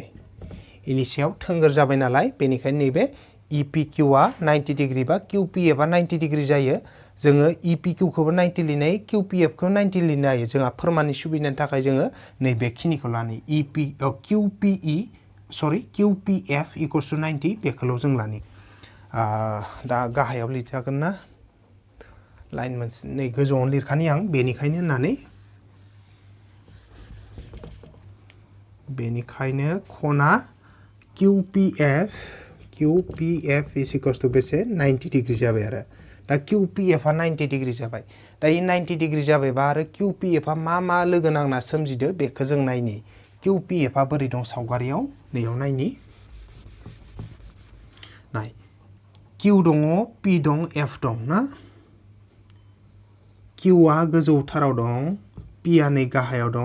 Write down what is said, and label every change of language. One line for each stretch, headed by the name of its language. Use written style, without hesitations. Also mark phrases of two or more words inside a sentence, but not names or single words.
Bodo: इनि सायाव थोंगोर जाबाय नालाय बेनिखायनो नैबे इ पि किउआ 90 डिग्री बा किउ पि एफ आ 90 डिग्री जायो जोङो इ पि किउखौबो 90 लिरनो हायो किउ पि एफ खौ 90 लिरनो हायो जोंहा फोरमाननि सुबिदानि थाखाय जोङो नैबेखिनिखौ लानो किउ पि एफ
English: equals to
Bodo: 90 बेखौल' जों लानि दा गाहायाव लिरजागोन ना लाइन मोनसे नै गोजौआवनो लिरखानि आं बेनिखायनो खना किउ पि एफ
English: is equals to
Bodo: बेसे 90 डिग्री जाबाय आरो दा किउ पि एफ आ 90 डिग्री जाबाय दा इ 90 डिग्री जाबायबा आरो किउ पि एफ आ मा लोगो नांना सोमजिदो बेखौ जों नायनि किउ पि एफ आ बोरै दं सावगारियाव नैयाव नायनि नाय किउ दङ पि दं एफ दं ना किउआ गोजौथाराव दं पिआ नै गाहायाव दं